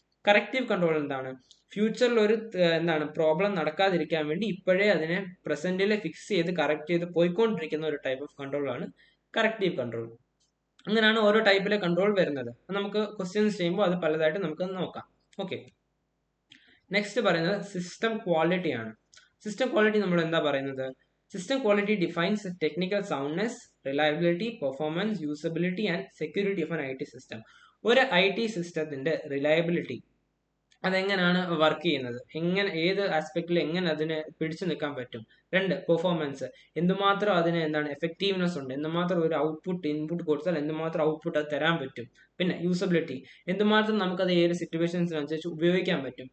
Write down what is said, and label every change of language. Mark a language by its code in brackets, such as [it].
[ml] Corrective control എന്താണ്? ഫ്യൂച്ചറിൽ ഒരു എന്താണ് പ്രോബ്ലം നടക്കാതിരിക്കാൻ വേണ്ടി ഇപ്പോഴേ അതിനെ പ്രസന്റിൽ ഫിക്സ് ചെയ്ത് കറക്റ്റ് ചെയ്ത് പോയിക്കൊണ്ടിരിക്കുന്ന ഒരു ടൈപ്പ് ഓഫ് കൺട്രോൾ ആണ് കറക്റ്റീവ് കൺട്രോൾ. അങ്ങനെയാണ് ഓരോ ടൈപ്പിലെ കൺട്രോൾ വരുന്നത്. നമുക്ക് ക്വസ്റ്റ്യൻസ് ചെയ്യുമ്പോൾ അത് പലതായിട്ട് നമുക്ക് നോക്കാം. ഓക്കെ, നെക്സ്റ്റ് പറയുന്നത് സിസ്റ്റം ക്വാളിറ്റി ആണ്. സിസ്റ്റം ക്വാളിറ്റി നമ്മൾ എന്താ പറയുന്നത്? [en] System quality defines the technical soundness, reliability, performance, usability and security of an IT system. [ml] ഒരു IT സിസ്റ്റത്തിന്റെ റിലയബിലിറ്റി അതെങ്ങനെയാണ് വർക്ക് ചെയ്യുന്നത്, എങ്ങനെ ഏത് ആസ്പെക്റ്റിൽ എങ്ങനെ അതിനെ പിടിച്ചു നിൽക്കാൻ പറ്റും. 2 പെർഫോമൻസ്, എന്തുമാത്രം അതിന് എന്താണ് എഫക്റ്റീവ്നെസ് ഉണ്ട്, എന്തുമാത്രം ഒരു ഇൻപുട്ട് കൊടുത്താൽ എന്തുമാത്രം ഔട്ട്പുട്ട് അത് തരാൻ പറ്റും. പിന്നെ യൂസബിലിറ്റി, എന്തുമാത്രം നമുക്കത് ഏത് സിറ്റുവേഷൻസിനനുസരിച്ച് ഉപയോഗിക്കാൻ പറ്റും.